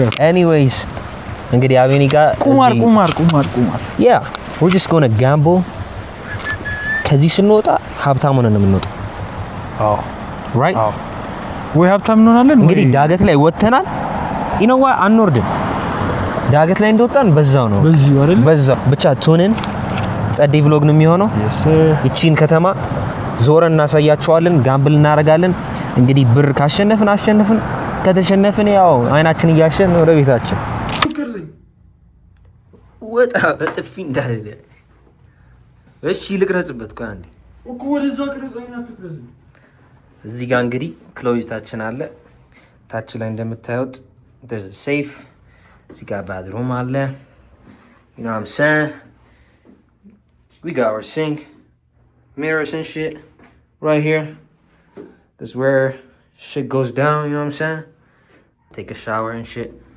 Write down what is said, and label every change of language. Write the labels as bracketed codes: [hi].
[am] Anyways, እንግዲህ አቤኒ ጋር ቁማር [en] Yeah, we're just going to gamble. [am] ከዚህ ስንወጣ ሀብታም ሆነን ነው የምንወጣው። Right? ወይ ሀብታም እንሆናለን። እንግዲህ ዳገት ላይ ወተናል። [en] you know what? [am] አንወርድም። ዳገት ላይ እንደወጣን በዛው ነው። በዛው ብቻ ቱንን ጸዴ vlog ነው የሚሆነው። [en] Yes sir. [am] ይቺን ከተማ ዞረን እናሳያቸዋለን። ጋምብል እናደርጋለን። እንግዲህ ብር ካሸነፍን አሸነፍን፣ ከተሸነፍን ያው አይናችን እያሸን ወደ ቤታችን። ወጣ በጥፊ እንዳለ። እሺ ልቅረጽበት ቆይ አንዴ እኮ ወደዛ ቅረጽና ትቅረጽ። እዚህ ጋር እንግዲህ ክሎዝታችን አለ። ታች ላይ እንደምታዩት [en] there's a safe. [am] እዚህ ጋር ባዝሩም አለ። [en] you know what I'm saying? We got our sink, mirrors and shit right here. This is where shit goes down, you know what I'm saying? Take a shower and shit.